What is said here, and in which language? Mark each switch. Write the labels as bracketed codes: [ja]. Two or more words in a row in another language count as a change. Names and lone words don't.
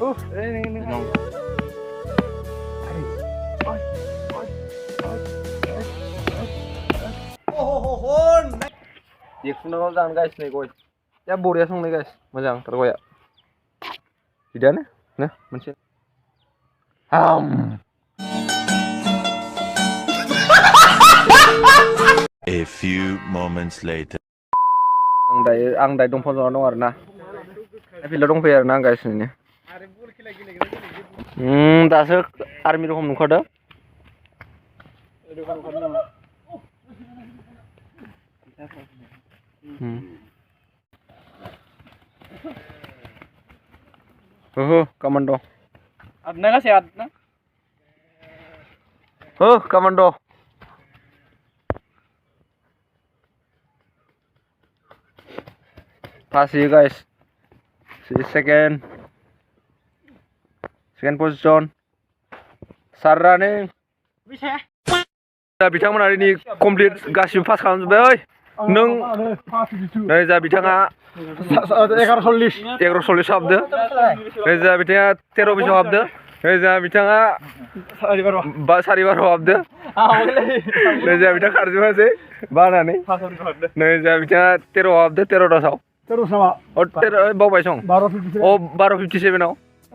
[brx] देख्रुबनायबो जानो गाइस नै गय या बरिया संनाय गाइस मोजांथार गया बिदानो ना मोनसे [en] A few moments later. [brx] आं दायो दंफां ज'ना दं आरोना फिल्डआव दंफैयो आरोना आं गाइसनिनो दासो आर्मि रखम नुखादों कमान्ड' आदना गासै आदना [en] कमान्ड' Pass you guys. Second position. Start running. [brx] दा बिथांमोना दिनै कमप्लिट गासिबो पास खालामजोब्बाय नों नै जा बिथाङा 11:40 हाबदो नै जा बिथाङा 13 बैसोआव हाबदो नै जा बिथाङा 12:30 हाबदो नै जा बिथाङा खारजोबासै बानानै नै जा बिथाङा 13 हाबदो 13 बावबाय सं 12:57 आव